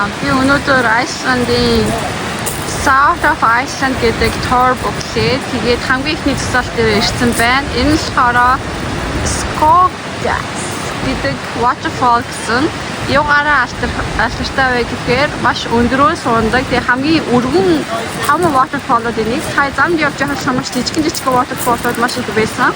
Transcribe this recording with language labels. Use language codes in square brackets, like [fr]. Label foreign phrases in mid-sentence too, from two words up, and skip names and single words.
[mn] Би өнөөдөр Iceland-ийн South of Iceland гэдэг [en] tour book- [mn] лээ. Тэгээд хамгийн ихний зогсоолт дээр ирсэн байна. Энэ нь болохоор Skoggas гэдэг waterfall гэсэн. Юугаараа алдартай вэ гэхээр маш өндрөөс ундаг. Тэгээд хамгийн өргөн том waterfall-ууд энийг сая замд явж байхад маш жижиг waterfall-ууд маш их байсан.